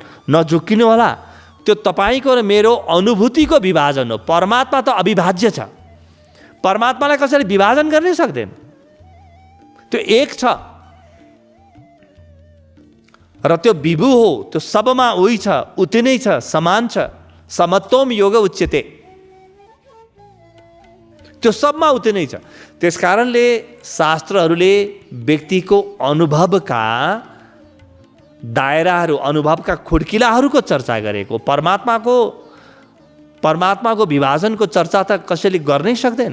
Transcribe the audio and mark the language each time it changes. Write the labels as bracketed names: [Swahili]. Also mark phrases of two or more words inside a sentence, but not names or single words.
[Nepali] नझुक्किनु होला, त्यो तपाईँको र मेरो अनुभूतिको विभाजन हो। परमात्मा त अविभाज्य छ। परमात्मालाई कसैले विभाजन गर्नै सक्दैन। त्यो एक छ र त्यो विभु हो, त्यो सबमा उही छ, उति नै छ, समान छ। [Sanskrit] समत्वम योग उच्यते, [Nepali] त्यो सबमा उति नै छ। त्यसकारणले शास्त्रहरूले व्यक्तिको अनुभवका दायराहरू, अनुभवका खुड्किलाहरूको चर्चा गरेको। परमात्माको विभाजनको चर्चा त कसैले गर्नै सक्दैन।